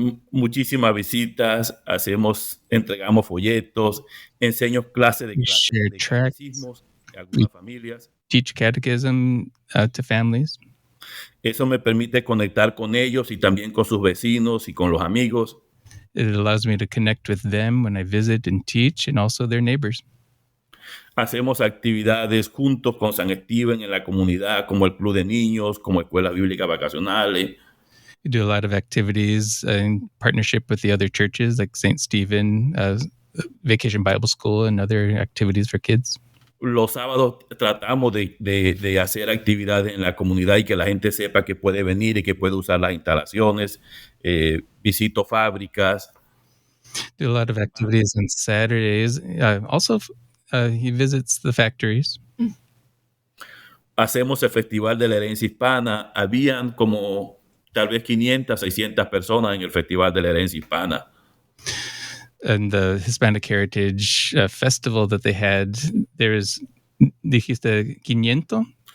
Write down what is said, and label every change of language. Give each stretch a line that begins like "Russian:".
Spanish: Muchísimas visitas, entregamos folletos, enseño clases de catecismos a algunas familias.
English: Teach catechism to families.
Spanish: Eso me permite conectar con ellos y también con sus vecinos y con los amigos.
English: It allows me to connect with them when I visit and teach, and also their neighbors.
Spanish: Hacemos actividades juntos con San Steven en la comunidad, como el Club de Niños, como escuelas bíblicas vacacionales.
English: We do a lot of activities in partnership with the other churches, like St. Stephen, Vacation Bible School, and other activities for kids.
Spanish: Los sábados tratamos de hacer actividades en la comunidad y que la gente sepa que puede venir y que puede usar las instalaciones. Visito fábricas.
English: Do a lot of activities on Saturdays. Also, he visits the factories.
Spanish: Hacemos el Festival de la Herencia Hispana. Habían como tal vez 500, 600 personas en el Festival de la Herencia Hispana.
English: And the Hispanic Heritage Festival that they had,
Spanish: dijiste 500? 500?